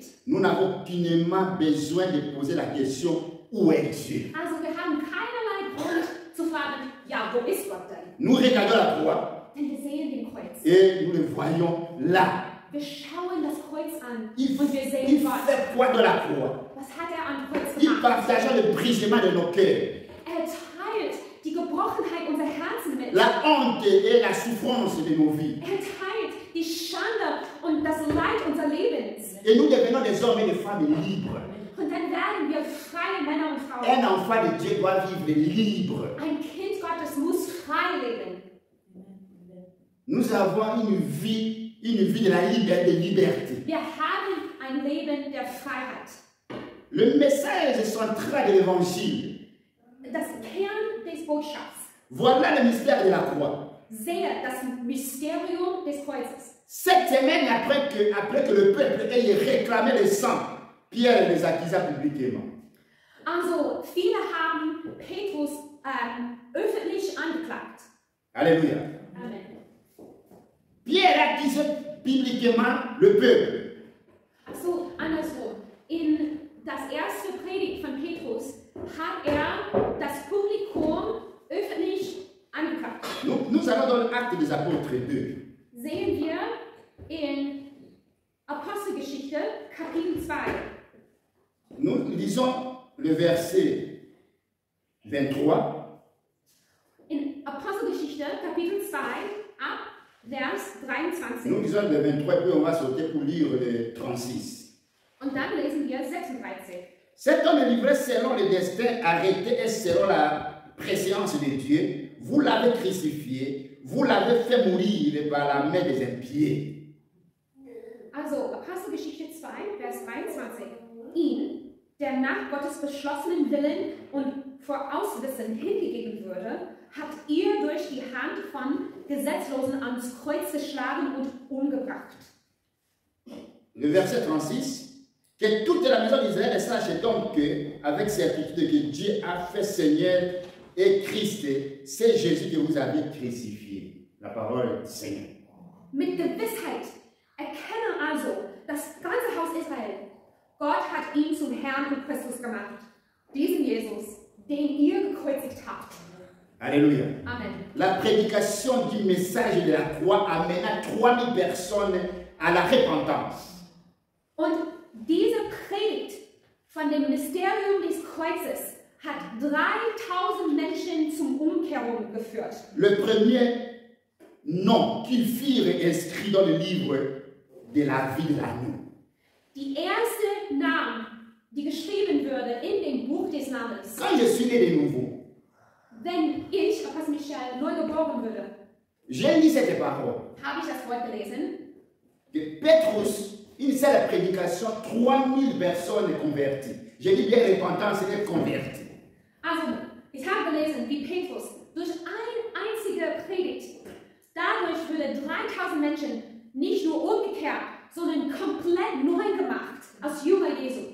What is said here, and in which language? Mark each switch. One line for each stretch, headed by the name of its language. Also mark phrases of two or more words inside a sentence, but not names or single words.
French: Nous n'avons aucunement besoin de poser la question, où est Dieu?
German: Also wir haben keinerlei Grund zu fragen, ja, wo ist Gott denn?
French: Nous regardons la croix
German: Denn wir sehen den Kreuz.
French: et nous le voyons là.
German: Wir schauen das Kreuz an
French: Il
German: und wir sehen
French: fait
German: Gott.
French: quoi dans la croix?
German: Was hat er am Kreuz
French: Il
German: gemacht?
French: partage le brisement de nos cœurs,
German: Er teilt die Gebrochenheit unserer Herzen mit.
French: la honte et la souffrance de nos vies.
German: Er teilt die Schande und das Leid unseres Lebens.
French: Et nous devenons des hommes et des femmes libres.
German: Und dann werden wir freie Männer und Frauen.
French: Un enfant de Dieu doit vivre libre.
German: Ein Kind Gottes muss frei leben.
French: Nous avons une vie de la liberté.
German: Wir haben ein Leben der Freiheit.
French: Le message central de l'évangile.
German: Das Kern des Botschafts.
French: Voilà le mystère de la croix.
German: Sehe das Mysterium des Kreuzes.
French: 7 semaines après que le peuple ait réclamé le sang, Pierre les accusa publiquement.
German: Also, viele haben Petrus öffentlich angeklagt.
French: Alléluia. Amen. Pierre accusait publiquement le peuple.
German: So, andersrum. In das erste Predigt von Petrus hat er das Publikum öffentlich angeklagt.
French: Nous allons dans l'Acte des Apôtres 2.
German: Sehen wir in Apostelgeschichte, Kapitel 2.
French: Nous lisons le verset 23.
German: In Apostelgeschichte, Kapitel 2, ab Vers 23.
French: Nous lisons le 23, puis on va sauter pour lire le 36.
German: Und dann lesen wir 36.
French: Cet homme est livré selon le destin arrêté et selon la préséance de Dieu. Vous l'avez crucifié, vous l'avez fait mourir par la main des impies.
German: Also, Apostelgeschichte 2, Vers 23. Ihn, der nach Gottes beschlossenen Willen und Vorauswissen hingegeben würde, habt ihr durch die Hand von Gesetzlosen ans Kreuz geschlagen und umgebracht.
French: Le verset 36. Que toute la maison d'Israël sache donc avec certitude que Dieu a fait Seigneur et Christ, c'est Jésus que vous avez crucifié. La parole du Seigneur.
German: Mit Gewissheit erkenne also das ganze Haus Israel. Gott hat ihn zum Herrn und Christus gemacht. Diesen Jesus, den ihr gekreuzigt habt.
French: Alléluia. Amen. La prédication du message de la croix amena 3000 personnes à la repentance.
German: Und diese Predigt von dem Mysterium des Kreuzes hat 3000 Menschen zum Umkehrung geführt.
French: Le premier nom qu'ils firent inscrit dans le livre de la vie de l'agneau.
German: Die erste Name, die geschrieben würde in dem Buch des Namens.
French: Quand je suis né de nouveau,
German: Wenn ich, Apostel Michel, neu geboren würde,
French: j'ai lu cette parole.
German: habe ich das Wort gelesen.
French: Que Petrus, une seule prédication, 3000 personnes converties. Je dis bien repentance et converties.
German: Also, ich habe gelesen, wie Petrus durch eine einzige Predigt Dadurch würde 3000 Menschen nicht nur umgekehrt, sondern komplett neu gemacht als Jünger Jesu.